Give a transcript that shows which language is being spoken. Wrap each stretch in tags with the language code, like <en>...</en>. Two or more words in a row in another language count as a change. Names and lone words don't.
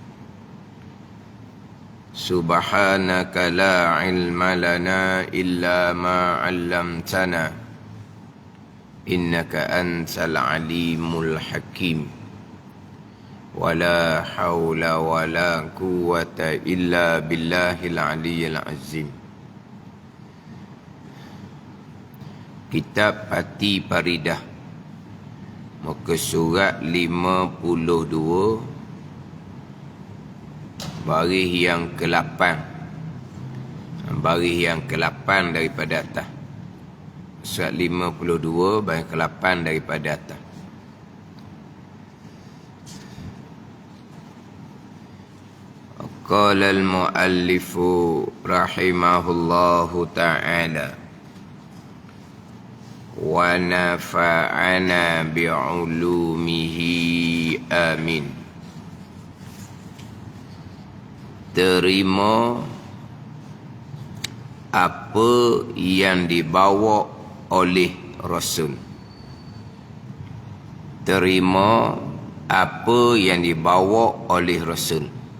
<ar>سبحانك لا علم لنا إلا ما علمتنا إنك أنت العليم الحكيم. ولا حول ولا قوة إلا بالله العلي العظيم.</ar> <ms>Kitab Pati Paridah, muka surat 52, baris yang ke-8. Baris yang ke-8 daripada atas. Surat 52 baris ke-8 daripada atas.</ms> <ar>قال المؤلف رحمه الله تعالى ونفعنا بعلومه آمين.</ar> <ms>Terima apa yang dibawa oleh Rasul. Terima apa yang dibawa oleh Rasul.</ms>